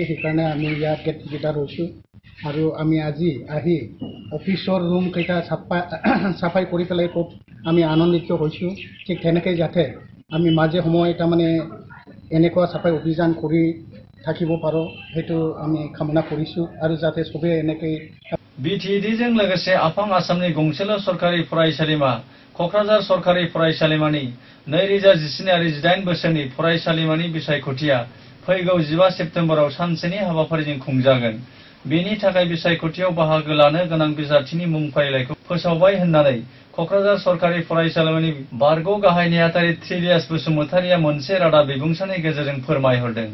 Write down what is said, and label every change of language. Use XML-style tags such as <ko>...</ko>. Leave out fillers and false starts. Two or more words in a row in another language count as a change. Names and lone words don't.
<as>সেইকাৰণে আমি ইয়াত</as> <en>get together</en> <as>হৈছোঁ আৰু আমি আজি আহি</as> <en>office room</en> <as>কেইটা সাফাই কৰি পেলাই খুব আমি আনন্দিত হৈছোঁ। ঠিক তেনেকৈ যাতে আমি মাজে সময়ে তাৰমানে এনেকুৱা সাফাই অভিযান কৰি থাকিব পাৰোঁ সেইটো আমি কামনা কৰিছোঁ আৰু যাতে সবে এনেকৈ</as> <brx>बिटिएडिजों लोगोसे आफां आसामनि गंसेल' सरकारि फरायसालिमा कक्राझार सरकारि फरायसालिमानि 2017 आरो 18 बोसोरनि फरायसालिमानि बिसायख'थिया फैगौ 15 सेप्तेम्बराव सानसेनि हाबाफारिजों खुंजागोन। बेनि थाखाय बिसायख'थियाव बाहागो लानो गोनां बिजाथिनि मुं फारिलाइखौ फोसावबाय होननानै कक्राझार सरकारि फरायसालिमानि बारग' गाहाय नेहाथारि थ्रिलियास बसुमतारिया मोनसे रादाब बिबुंसारनि गेजेरजों फोरमायहरदों।</brx>